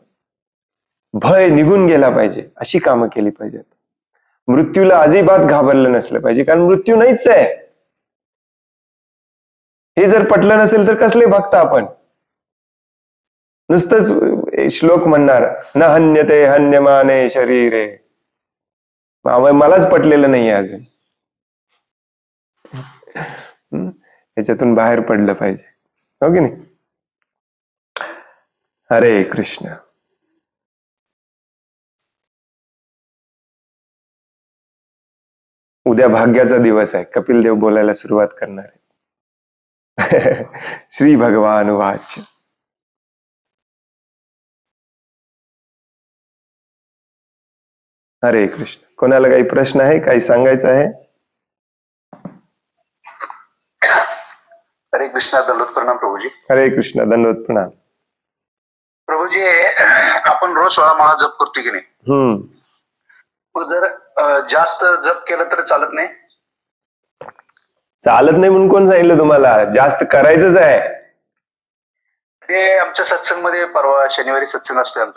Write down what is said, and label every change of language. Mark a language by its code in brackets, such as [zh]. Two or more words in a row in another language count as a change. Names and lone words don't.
[mr] भय निघून गेला पाहिजे, अशी कामं केली पाहिजेत. मृत्यूला अजिबात घाबरलं नसलं पाहिजे, कारण मृत्यू नाहीच आहे. हे जर पटलं नसेल तर कसले भक्त आपण? नुसतंच ते श्लोक म्हणणार, [sa] न हन्यते हन्यमाने शरीरे. [mr] मलाच पटलेलं नाहीये अजून. याच्यातून बाहेर पडलं पाहिजे, हो की नाही? हरे कृष्ण. उद्या भाग्याचा दिवस आहे. कपिल देव बोलायला सुरुवात करणार आहे. [sa] श्री भगवान वाच. [mr] हरे कृष्ण. कोणाला काही प्रश्न आहे, काही सांगायचं आहे? हरे कृष्णा. दंडवत प्रणाम प्रभूजी. हरे कृष्ण. दंडवत प्रणाम. प्रभूजी, आपण रोज 16 माळा जप करतो की नाही? मग जर जास्त जप केलं तर चालत नाही? चालत नाही म्हणून कोण सांगितलं तुम्हाला? जास्त करायचंच आहे. ते आमच्या सत्संगमध्ये परवा शनिवारी सत्संग असतोय आमचा.